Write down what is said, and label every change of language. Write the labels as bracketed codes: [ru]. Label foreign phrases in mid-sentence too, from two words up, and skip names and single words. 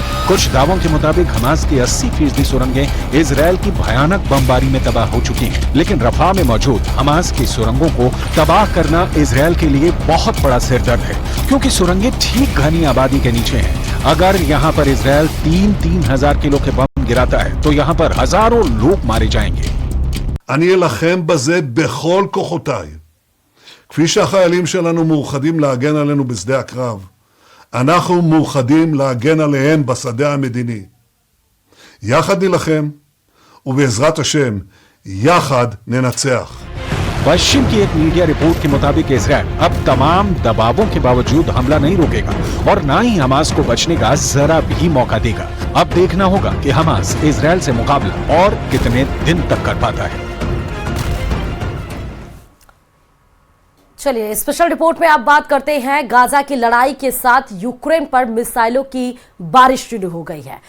[hi] कुछ दावों के मुताबिक हमास की 80% सुरंगें इजरायल की भयानक बमबारी में तबाह हो चुकी हैं, लेकिन रफा में मौजूद हमास की सुरंगों को तबाह करना इजरायल के लिए बहुत बड़ा सिरदर्द है, क्योंकि सुरंगें ठीक घनी आबादी के नीचे हैं। अगर यहाँ पर इजरायल 3,000 किलो के बम गिराता है तो यहाँ पर हजारों लोग मारे जाएंगे। [he] אני אלחם בזה בכל כוחותיי. כפי שהחיילים שלנו מאוחדים להגן עלינו בשדה הקרב, אנחנו מאוחדים להגן עליהם בשדה המדיני. יחד נלחם, ובעזרת השם, יחד ננצח. [hi] पश्चिम की एक मीडिया रिपोर्ट के मुताबिक इजरायल अब तमाम दबावों के बावजूद हमला नहीं रोकेगा और ना ही हमास को बचने का जरा भी मौका देगा। अब देखना होगा कि हमास इजरायल से मुकाबला और कितने दिन तक कर पाता है। चलिए [en] special report [hi] में आप बात करते हैं गाजा की लड़ाई के साथ यूक्रेन पर मिसाइलों की बारिश शुरू हो गई है।